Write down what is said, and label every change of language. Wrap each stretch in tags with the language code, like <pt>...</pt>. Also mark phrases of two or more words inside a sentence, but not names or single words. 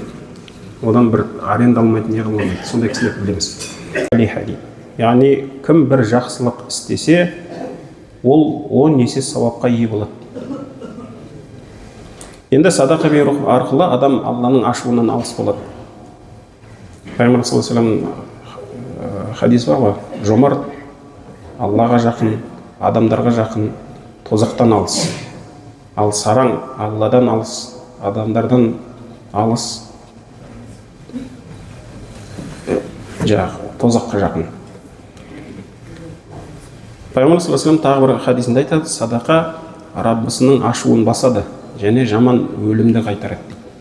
<kk>Одан бір аренда алмайды, не қылмайды. Сондай кісілер білеміз. Яғни кім бір жақсылық істесе, ол 10 есе сауапқа ие болады. Енді садақа беру арқылы адам Алланың ашуынан алыс болады. Пайғамбар</kk> <ar>صلى الله عليه وسلم</ar> <kk>хадис бар ғой, жомарт Аллаға жақын, адамдарға жақын, тозақтан алыс. Ал сараң Алладан алыс, адамдардан алыс, тозаққа жақын. Пайғамбар</kk> <ar>صلى الله عليه وسلم</ar> <kk>тағы бір хадисінде айтады: садақа Раббысының ашуын басады және жаман өлімді қайтарады.</kk>